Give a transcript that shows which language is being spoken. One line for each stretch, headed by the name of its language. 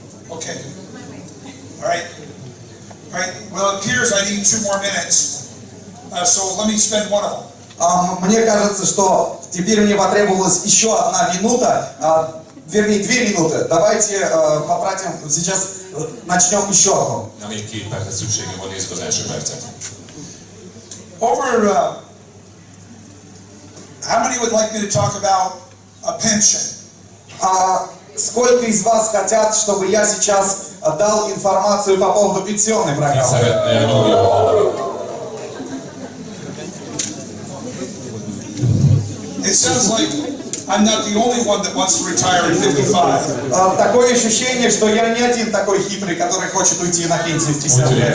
English: Okay. All right. All right. Well, it appears I need 2 more minutes. So let me spend one of them.
Russian: Мне кажется, что теперь мне потребовалась еще 1 минута, вернее 2 минуты. Давайте потратим, сейчас начнем еще одну.
Hungarian: Na még 2 percet szükségem van, nézzük az első percet.
English: Over, how many would like me to talk about a pension?
Russian: Сколько из вас хотят, чтобы я сейчас дал информацию по поводу пенсионной программы?
English: It sounds like I'm not the only one that wants to retire at 55.
Russian: Такое ощущение, что я не один такой хитрый, который хочет уйти на пенсию в 55.